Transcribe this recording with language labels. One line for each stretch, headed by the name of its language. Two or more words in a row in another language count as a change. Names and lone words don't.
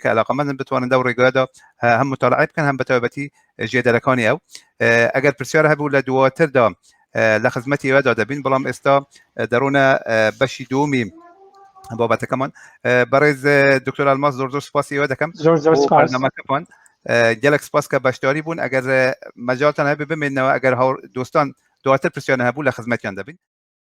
Central Kurdish: کە علاقەمەندن بتوانن لەو ڕێگەیەدا هەم مطالعە بکەن هەم بە تایبەتی ژێدەرەکانی ئەو ئەگەر پرسیارە هەبوو لە دواتردا لە خزمەتی ئێوەدا دەبین بەڵام ئێستا دەڕۆنە بەشی دووەمی بابەتەکەمان بەڕێز دکتۆر ئەلماس زۆر زۆر سپاسی ئێوە دەکەم بۆ بەرنامەکەتان
Kurdish: gelek spas
Central Kurdish: ka başdarî bûn eger mecaltan hebe bimênnewe eger dostan دواتر پرسیارە هەبوو لە خزمەتیان دەبین